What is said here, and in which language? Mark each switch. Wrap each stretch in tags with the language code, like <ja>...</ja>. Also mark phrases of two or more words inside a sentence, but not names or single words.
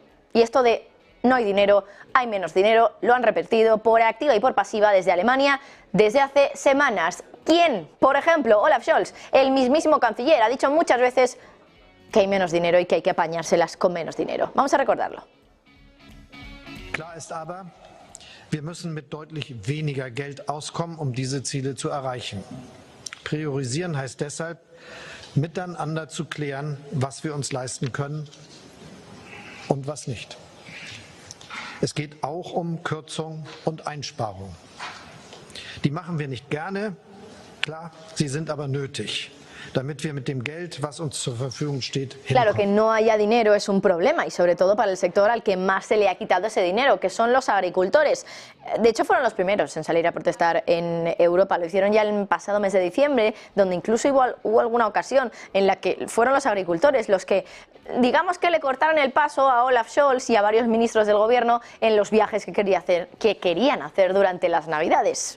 <es>Y esto de no hay dinero, hay menos dinero, lo han repetido por activa y por pasiva desde Alemania desde hace semanas. ¿Quién? Por ejemplo, Olaf Scholz, el mismísimo canciller, ha dicho muchas veces que hay menos dinero y que hay que apañárselas con menos dinero. Vamos a recordarlo.</es> <de>Klar ist aber, wir müssen mit deutlich weniger Geld auskommen, diese Ziele zu erreichen. Priorisieren heißt deshalb, miteinander zu klären, was wir uns leisten können und was nicht. Es geht auch Kürzung und Einsparung. Die machen wir nicht gerne, klar, sie sind aber nötig, damit wir mit dem Geld, was uns zur Verfügung steht, hinkommen.</de> <es>Claro, que no haya dinero es un problema, y sobre todo para el sector al que más se le ha quitado ese dinero, que son los agricultores. De hecho, fueron los primeros en salir a protestar en Europa. Lo hicieron ya el pasado mes de diciembre, donde incluso hubo alguna ocasión en la que fueron los agricultores los que, digamos, que le cortaron el paso a Olaf Scholz y a varios ministros del gobierno en los viajes que querían hacer durante las Navidades.</es>